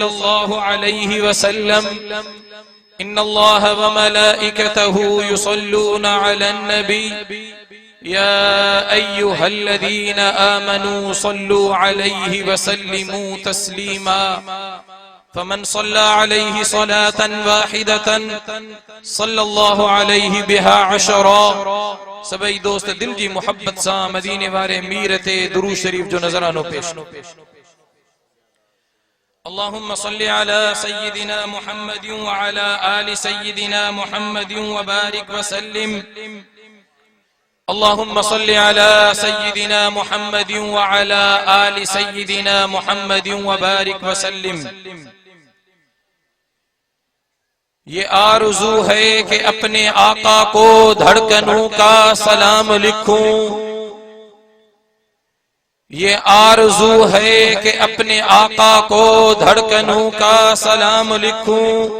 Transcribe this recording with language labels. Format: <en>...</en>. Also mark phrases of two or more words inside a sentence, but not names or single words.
<ar>الله عليه وسلم إن الله وملائكته يصلون على النبي يا أيها الذين آمنوا صلوا عليه وسلموا تسليما فمن صلى عليه صلاة واحدة صلى الله عليه بها عشرا</ar> <sd>سبئی دوست دل جی محبت سا مدینے وارے میرت درود شریف جو نظرانو پیش</sd> <ar>اللهم صل على سيدنا محمد وعلى آل سيدنا محمد وبارك وسلم اللهم صل على سيدنا محمد وعلى آل سيدنا محمد وبارك وسلم</ar> <hi>ये आरज़ू है कि अपने आका को धड़कनों का सलाम लिखूं ये आरज़ू है कि अपने आका को धड़कनों का सलाम लिखूं</hi>